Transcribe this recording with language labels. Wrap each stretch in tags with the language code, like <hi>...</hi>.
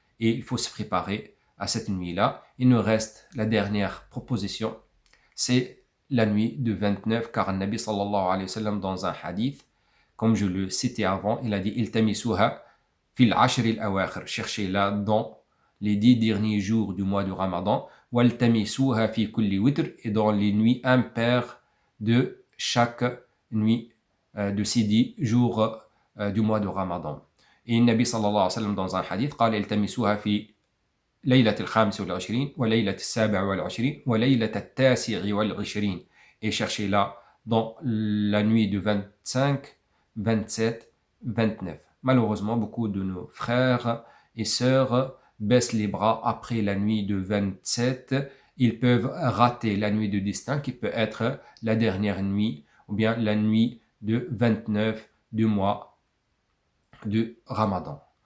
<fr>Et il faut se préparer à cette nuit-là. Il nous reste la dernière proposition, c'est la nuit de 29, car le Nabi sallallahu alayhi wa sallam, dans un hadith, comme je le citais avant, il a dit «</fr> <ar>Iltamisuha fil ashr al-awakhir</ar> <fr>» cherchez-la dans les 10 derniers jours du mois du Ramadan, «</fr> <ar>Waltamisuha fi kulli witr</ar> <fr>» et dans les nuits impaires de chaque nuit de ces 10 jours du mois de Ramadan. Et le Nabi sallallahu alayhi wa sallam, dans un hadith,</fr> <ar>قال التمسوها في ليلة الخامس والعشرين وليلة السابع والعشرين وليلة التاسع والعشرين.</ar> <fr>Et cherchez-la dans la nuit de 25, 27, 29. Malheureusement, beaucoup de nos frères et sœurs baissent les bras après la nuit de 27. Ils peuvent rater la nuit de destin qui peut être la dernière nuit ou bien la nuit de 29 du mois de Ramadan.</fr>